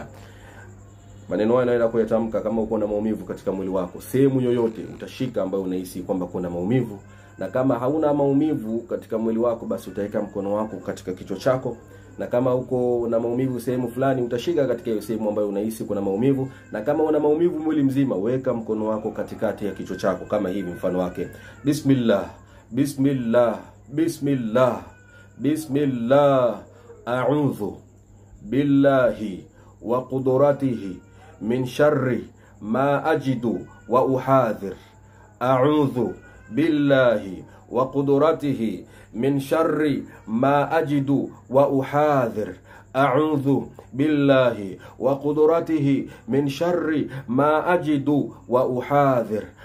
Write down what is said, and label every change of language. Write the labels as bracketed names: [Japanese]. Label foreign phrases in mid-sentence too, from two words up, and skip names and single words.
[Swahili] Maneno haya naenda kuyatamka kama uko na maumivu katika mwili wako, sehemu yoyote utashika ambayo unahisi kwamba kuna maumivu. Na kama hauna maumivu katika mwili wako, basi utaweka mkono wako katika kichwa chako, na kama uko na maumivu sehemu fulani utashika katika hiyo sehemu ambayo unahisi kuna maumivu. Na kama una maumivu mwili mzima, weka mkono wako katikati ya kichwa chako kama hivi, mfano wake: [Arabic] بسم الله، بسم الله، بسم الله، بسم الله، أعوذ بالله وقدرته من شر ما أجد وأحاذر. أعوذ بالله وقدرته من شر ما أجد وأحاذر. أعوذ بالله وقدرته من شر ما أجد وأحاذر.